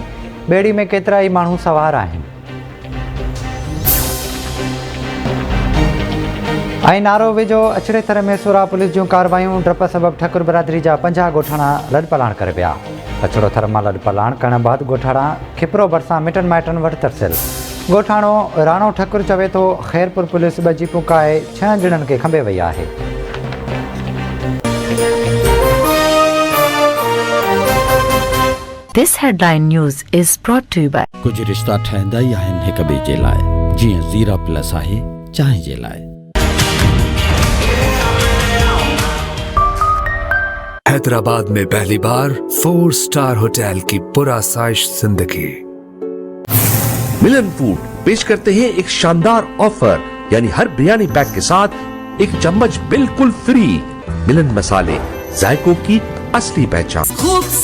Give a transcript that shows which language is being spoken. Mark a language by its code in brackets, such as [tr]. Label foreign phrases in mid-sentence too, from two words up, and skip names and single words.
[sd] ॿेड़ी में केतिरा ई माण्हू सवार आहिनि। ऐं नारो वेझो अछड़े थर में सुरा पुलिस जूं कार्रवायूं। डप सबबि ठकुर बिरादरी जा 50 ॻोठाणा लॾपलाण करे विया। अछड़ो थर मां लॾपलाण करण बैदि ॻोठाणा खिपरो भरिसां मिटनि माइटनि वटि तरसियल। ॻोठाणो राणो ठकुर चवे थो ख़ैरपुर पुलिस 2 जीपूं काए 6 ॼणनि खे खंभे वई आहे। [en] This headline news is brought to you by [sd] कुछ रिश्ता ठहंदा ई आहिनि हिक ॿिए जे लाइ, जीअं ज़ीरा प्लस आहे चांहि जे लाइ। [ur] حیدرآباد میں پہلی بار 4 [en] star hotel [ur] کی پرآسائش زندگی. ملن فوڈ پیش کرتے ہیں ایک شاندار آفر، یعنی ہر بریانی پیک کے ساتھ 1 چمچ بالکل فری. ملن مسالے، ذائقوں کی اصلی پہچان.